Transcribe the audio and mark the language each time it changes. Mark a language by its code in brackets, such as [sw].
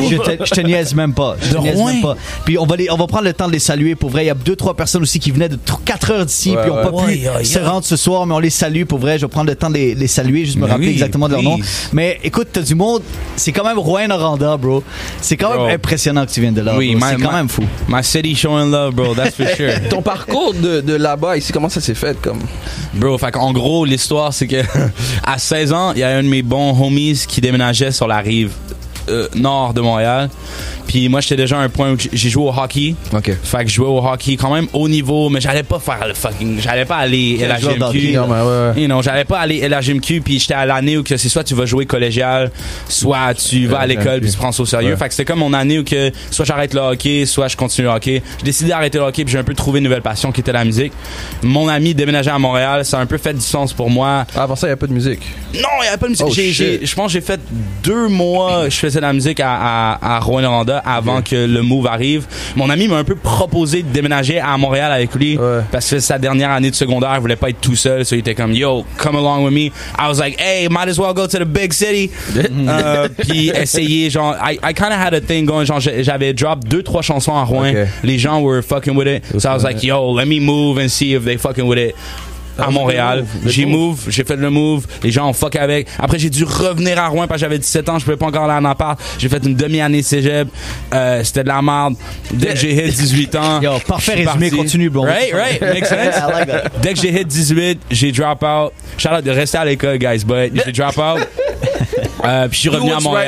[fr] Je te niaise même pas. Puis on va prendre le temps de les saluer. Pour vrai, il y a 2-3 personnes aussi qui venaient de 4 heures d'ici, puis ont pas pu se rendre ce soir, mais on les salue. Pour vrai, je vais prendre le temps de les saluer, juste me rappeler exactement de leur nom. Mais écoute, t'as du monde. C'est quand même Rouen Noranda, bro. C'est quand même impressionnant que tu viennes de là. Oui, c'est quand même fou. [en] My city showing love, bro, that's for sure. [fr] Ton parcours de là-bas ici, comment ça s'est fait comme? Bro, fait en gros, l'histoire c'est que à 16 ans, il y a un de mes bons homies qui déménageait sur la rive nord de Montréal. Puis moi, j'étais déjà à un point où j'ai joué au hockey. Okay. Fait que je jouais au hockey quand même haut niveau, mais j'allais pas faire j'allais pas aller à la GMQ. J'allais pas aller à la GMQ, puis j'étais à l'année où que c'est soit tu vas jouer collégial, soit tu vas à l'école puis tu prends ça au sérieux. Fait que c'était comme mon année où que soit j'arrête le hockey, soit je continue le hockey. J'ai décidé d'arrêter le hockey puis j'ai un peu trouvé une nouvelle passion qui était la musique. Mon ami déménageait à Montréal, ça a un peu fait du sens pour moi. Ah, avant ça, il y a pas de musique. Non, il y avait pas de musique. Je pense que j'ai fait 2 mois, je faisais de la musique à Rouen-Noranda avant que le move arrive. Mon ami m'a un peu proposé de déménager à Montréal avec lui parce que sa dernière année de secondaire, il voulait pas être tout seul, so il était comme [en] yo, come along with me. I was like, hey, might as well go to the big city. [fr] Puis essayer, genre, [en] I kind of had a thing going, [fr] genre j'avais drop 2-3 chansons à Rouen. Les gens [en] were fucking with it. So I was like, yo, let me move and see if they fucking with it. [fr] à Montréal. J'ai fait le move. Les gens ont fuck avec. Après, j'ai dû revenir à Rouen parce que j'avais 17 ans. Je pouvais pas encore aller en appart. J'ai fait une demi-année de cégep. C'était de la merde. Dès que j'ai hit 18 ans. Yo, parfait résumé, continue, bro. [en] Right. Makes sense. Like [fr] dès que j'ai hit 18, j'ai drop out. Shout out de rester à l'école, [en] guys, but [fr] j'ai drop out. Puis je suis revenu à Montréal.